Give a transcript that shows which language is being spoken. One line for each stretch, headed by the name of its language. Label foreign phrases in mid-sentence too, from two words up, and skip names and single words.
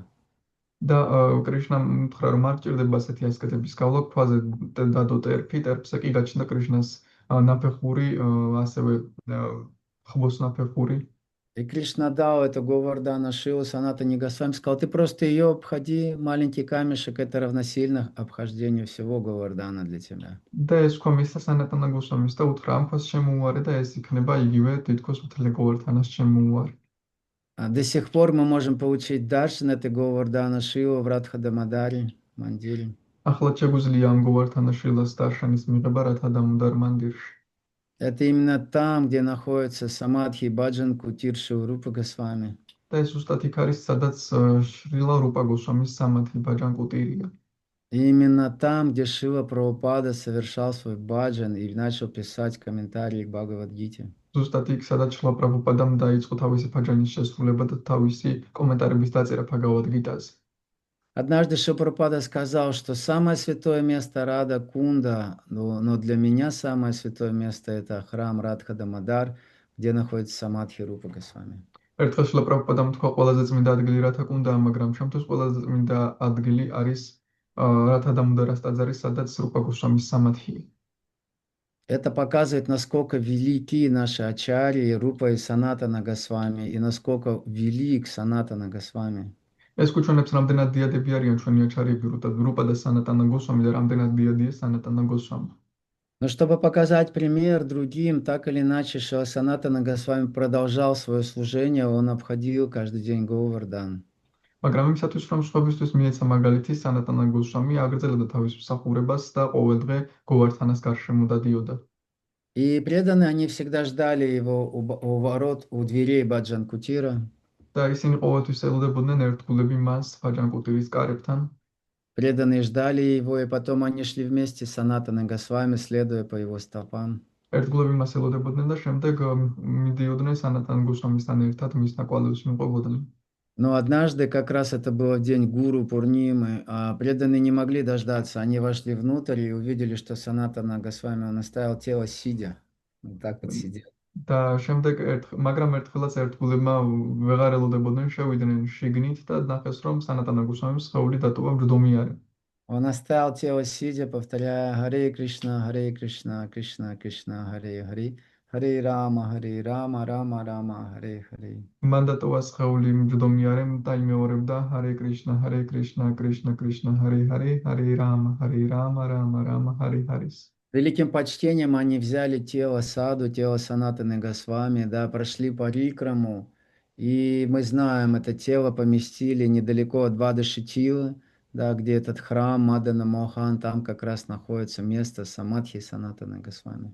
Georgian: და კრიშნამ უთხრა, რომ არ გჭირდება ასეთი ასკეზების გავლა, ქვაზე დადო ტერფზე კი გაჩნდა კრიშნას ნაფეხური, ასევე ხბოს ნაფეხური.
Russian: И Кришна дал это Говардана Шилу Санатане Госвами, сказал: «Ты просто ее обходи, маленький камешек, это равносильно обхождению всего Говардана для тебя».
Georgian: და ეს თქვა მისცა სანატანა გოსვამის და უთხრა, ამ ქვას შემოუვარე და ეს იქნება იგივე თითქოს მთელი говардhanას შემოუვარე.
Russian: До сих пор мы можем получить даршан этой Говардана Шилу в Радхадамадаре мандире.
Georgian: ახლა შეგვიძლია ამ говардhana შილას დარშანის მიღება რათადამუდარ მანდირში.
Russian: Это именно там, где находится Самадхи Баджан Кутир Шилрупа Госвами.
Georgian: და ეს ზუსტად იქ არის, სადაც შრილა რუპა გოსვამის სამათი ბაჯან კუტირია.
Russian: И именно там, где Шила Прабхупада совершал свой баджан и начал писать комментарии к Бхагавад-гите.
Georgian: ზუსტად იქ, სადაც შრილა პრაბჰუპადამ დაიწყო თავისი ბაჯანის შესრულება და თავისი კომენტარების დაწერა ბჰაგავად-გიტაზე.
Russian: Однажды Шила Прабхупада сказал, что самое святое место Рада Кунда, но для меня самое святое место это храм Радха-Дамодар, где находится Самадхи Рупа Госвами.
Georgian: ერთხელ შრილა პრაბჰუპადამ თქვა, ყველაზე წმინდა ადგილი რათა კუნდა, მაგრამ ჩემთვის ყველაზე წმინდა ადგილი არის რათადამუდარას ტაძარი, სადაც რუპა გოსვამის სამათია.
Russian: Это показывает, насколько велики наши ачарьи Рупа и Санатана Госвами, и насколько велик Санатана Госвами.
Georgian: ეს გვჩვენებს, რამდენად დიადები არიან ჩვენი აჩარიები, რუპა და სანატანა გოსვამი და რამდენად დიადია სანატანა გოსვამი.
Russian: Но чтобы показать пример другим, так или иначе, Шила Санатана Госвами продолжал свое служение, он обходил каждый день Говардхан.
Georgian: მაგრამ იმისათვის, რომ სხვებისთვის მიეცა მაგალითი, სანატანა გოსვამი აგრძელებდა თავის მსახურებას და ყოველ დღე говардhanას გარშემო დადიოდა.
Russian: И преданные, они всегда ждали его у ворот, у дверей Баджан Кутира.
Georgian: და ისინი ყოველთვის ელოდებოდნენ ერთგულები მას ბაჯან კუტირის კარებთან.
Russian: Преданные ждали его, и потом они шли вместе с Санатаной Госвами, следуя по его стопам. ერთგულები მას ელოდებოდნენ და შემდეგ მიდიოდნენ სანატან გოსვამისთან ერთად მის ნაკვალევს მიყვებოდნენ. Но однажды, как раз это было в день Гуру Пурнимы, а преданные не могли дождаться. Они вошли внутрь и увидели, что Санатана Госвами, он оставил тело сидя. Вот так вот сидел.
Georgian: და შემდეგ მაგრამ ერთხელაც ერთგულებმა ვეღარ ელოდებოდნენ შევიდნენ შიგნით და ნახეს რომ სანატანა გოსვამის სხეული დატოვა მჯდომიარე.
Russian: Он оставил тело сидя, повторяя
Sanskrit: हरे कृष्ण कृष्ण कृष्ण हरे हरे हरे राम राम राम हरे हरे.
Georgian: მან დატოვა სხეული მჯდომიარე და იმეორებდა
Sanskrit: हरे कृष्ण कृष्ण कृष्ण हरे हरे हरे राम राम राम हरे हरे.
Russian: Великим почтением они взяли тело Саду, тело Санатаны Госвами, да, прошли парикраму, и мы знаем, это тело поместили недалеко от Вадашитилы, да, где этот храм Мадана Мохан, там как раз находится место Самадхи Санатаны Госвами.